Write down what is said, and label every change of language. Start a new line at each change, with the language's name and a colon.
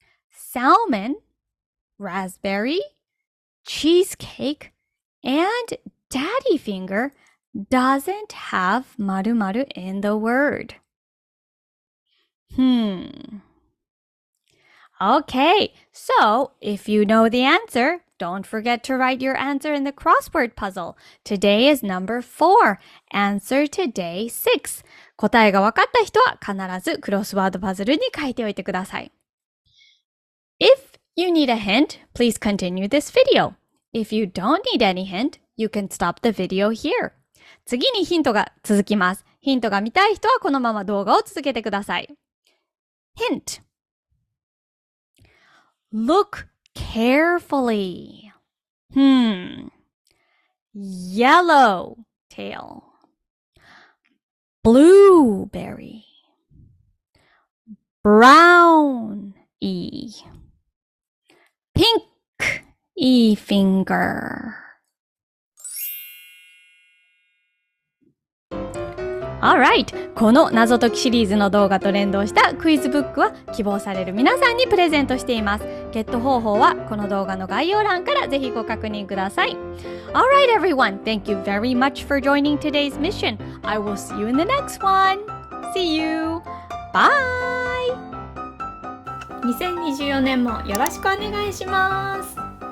English: Salmon, raspberry, cheesecake, and daddy finger doesn't have 〇〇 in the word. Okay, so if you know the answer, don't forget to write your answer in the crossword puzzle. Today is number 4. Answer to day 6.
Japanese: 答えが分かった人は必ずクロスワードパズルに書いておいてください。
English: If you need a hint, please continue this video. If you don't need any hint, you can stop the video here.
Japanese: 次にヒントが続きます。ヒントが見たい人はこのまま動画を続けてください。
English: Hint. Look carefully. Yellow tail. Blueberry. Brown Pink finger. Alright!
Japanese: この謎解きシリーズの動画と連動したクイズブックは希望される皆さんにプレゼントしています。ゲット方法はこの動画の概要欄からぜひご確認ください。
English: Alright everyone, thank you very much for joining today's mission. I will see you in the next one. See you! Bye!
Japanese: 2024年もよろしくお願いします。